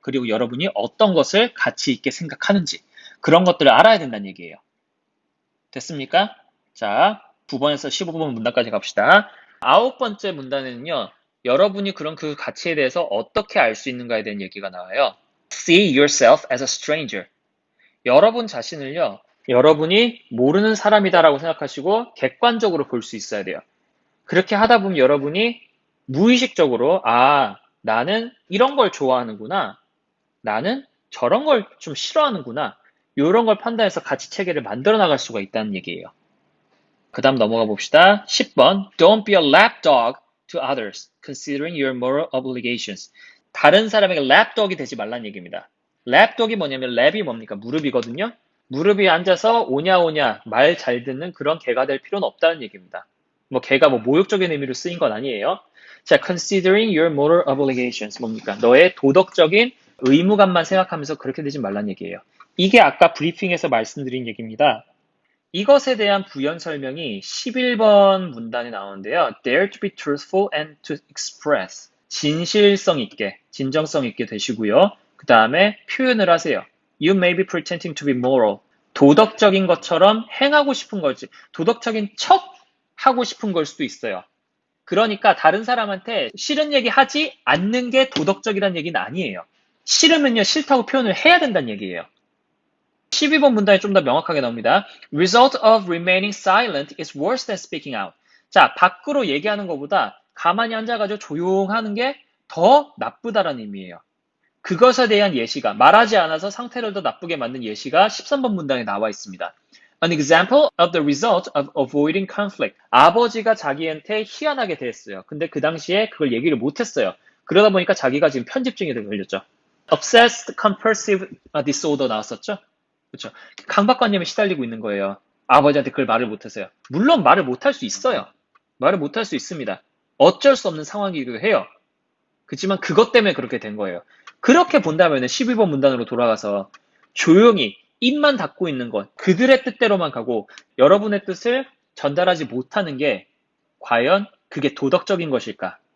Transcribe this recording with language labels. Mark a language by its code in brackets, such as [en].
[ko] 그리고 여러분이 어떤 것을 가치 있게 생각하는지 그런 것들을 알아야 된다는 얘기예요. 됐습니까? 자, 9번에서 15번 문단까지 갑시다. 9번째 문단에는요. 여러분이 그런 그 가치에 대해서 어떻게 알 수 있는가에 대한 얘기가 나와요. [en] See yourself as a stranger. [ko] 여러분 자신을요. 여러분이 모르는 사람이다라고 생각하시고 객관적으로 볼 수 있어야 돼요. 그렇게 하다 보면 여러분이 무의식적으로 나는 이런 걸 좋아하는구나. 나는 저런 걸 좀 싫어하는구나. 이런 걸 판단해서 가치 체계를 만들어 나갈 수가 있다는 얘기예요. 그 다음 넘어가 봅시다. [en] 10번 Don't be a lapdog to others, considering your moral obligations. [ko] 다른 사람에게 lapdog이 되지 말라는 얘기입니다. lapdog이 뭐냐면 랩이 뭡니까? 무릎이거든요. 무릎 위에 앉아서 오냐 오냐 말 잘 듣는 그런 개가 될 필요는 없다는 얘기입니다. 개가 모욕적인 의미로 쓰인 건 아니에요. [en] 자, considering your moral obligations [ko] 뭡니까? 너의 도덕적인 의무감만 생각하면서 그렇게 되지 말란 얘기예요. 이게 아까 브리핑에서 말씀드린 얘기입니다. 이것에 대한 부연 설명이 11번 문단에 나오는데요. [en] Dare to be truthful and to express. [ko] 진실성 있게, 진정성 있게 되시고요. 그 다음에 표현을 하세요. [en] You may be pretending to be moral. [ko] 도덕적인 것처럼 행하고 싶은 거지. 도덕적인 척 하고 싶은 걸 수도 있어요. 그러니까 다른 사람한테 싫은 얘기 하지 않는 게 도덕적이라는 얘기는 아니에요. 싫으면요, 싫다고 표현을 해야 된다는 얘기예요. 12번 문단이 좀 더 명확하게 나옵니다. [en] Result of remaining silent is worse than speaking out. [ko] 자, 밖으로 얘기하는 것보다 가만히 앉아가지고 조용하는 게 더 나쁘다라는 의미예요. 그것에 대한 예시가 말하지 않아서 상태를 더 나쁘게 만든 예시가 13번 문단에 나와 있습니다. [en] An example of the result of avoiding conflict. [ko] 아버지가 자기한테 희한하게 대했어요. 근데 그 당시에 그걸 얘기를 못했어요. 그러다 보니까 자기가 지금 편집증에 걸렸죠. [en] Obsessed compulsive disorder [ko] 나왔었죠? 그렇죠. 강박관념에 시달리고 있는 거예요. 아버지한테 그걸 말을 못해서요. 물론 말을 못할 수 있어요. 말을 못할 수 있습니다. 어쩔 수 없는 상황이기도 해요. 그렇지만 그것 때문에 그렇게 된 거예요. 그렇게 본다면 12번 문단으로 돌아가서 조용히 입만 닫고 있는 것, 그들의 뜻대로만 가고 여러분의 뜻을 전달하지 못하는 게 과연 그게 도덕적인 것일까?